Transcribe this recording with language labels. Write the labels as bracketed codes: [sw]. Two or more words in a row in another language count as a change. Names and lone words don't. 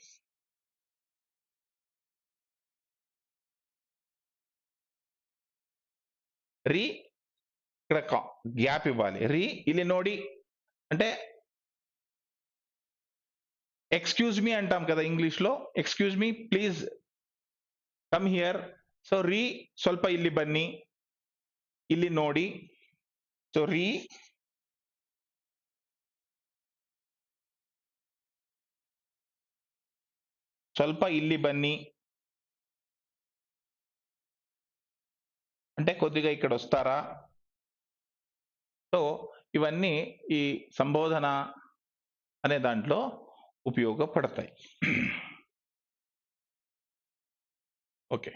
[te] రీ ఇక్కడ గ్యాప్ ఇవ్వాలి. [kn] ರೀ ಇಲ್ಲಿ ನೋಡಿ [te] అంటే [en] excuse me [te] అంటాం కదా ఇంగ్లీష్ లో. [en] excuse me please come here. [kn] సో రీ ಸ್ವಲ್ಪ ಇಲ್ಲಿ ಬನ್ನಿ, ಇಲ್ಲಿ ನೋಡಿ. [te] సో [kn] ರೀ ಸ್ವಲ್ಪ ಇಲ್ಲಿ ಬನ್ನಿ [te] అంటే కొద్దిగా ఇక్కడ వస్తారా. సో ఇవన్నీ ఈ సంబోధన అనే దాంట్లో ఉపయోగపడతాయి. ఓకే.